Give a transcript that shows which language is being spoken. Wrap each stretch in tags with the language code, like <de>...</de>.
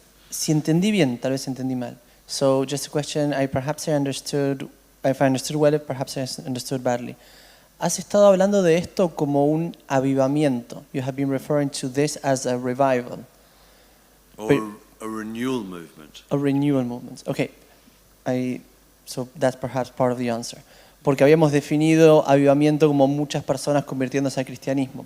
<es>Si entendí bien, tal vez entendí mal.</es> <en>So just a question, perhaps I understood, if I understood well, perhaps I understood badly.</en> <es>Has estado hablando de esto como un avivamiento.</es> <en>You have been referring to this as a revival. Or a renewal movement. A renewal movement. Okay. So that's perhaps part of the answer.</en> <es>Porque habíamos definido avivamiento como muchas personas convirtiéndose al cristianismo.</es>